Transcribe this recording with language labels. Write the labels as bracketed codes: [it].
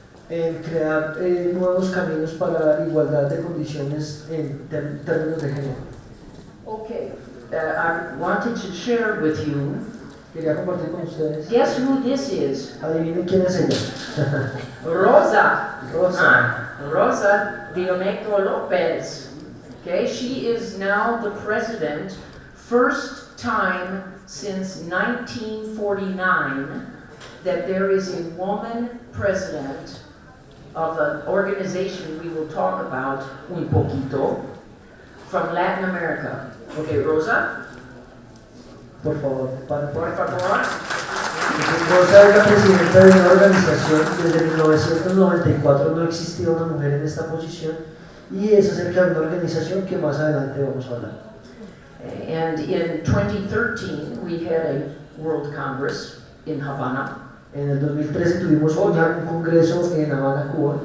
[es] en crear nuevos caminos para la igualdad de condiciones en términos de género. [en] Okay, I wanted to share with you, [es] Quería compartir con ustedes. [en] guess who this is? [es] Adivinen quién es ella. Rosa. Rosa. Rosa Diomeco Lopez. [en] Okay, she is now the president, first time since 1949 that there is a woman president of an organization we will talk about [es] un poquito [en] from Latin America. Okay, Rosa, [es] Por favor, por favor. Rosa es la presidenta de una organización. Desde 1994 no existía una mujer en esta posición y es acerca de una organización que más adelante vamos a hablar. [en] And in 2013 we had a World Congress in Havana. [es] En el 2013 tuvimos un congreso en Habana, Cuba.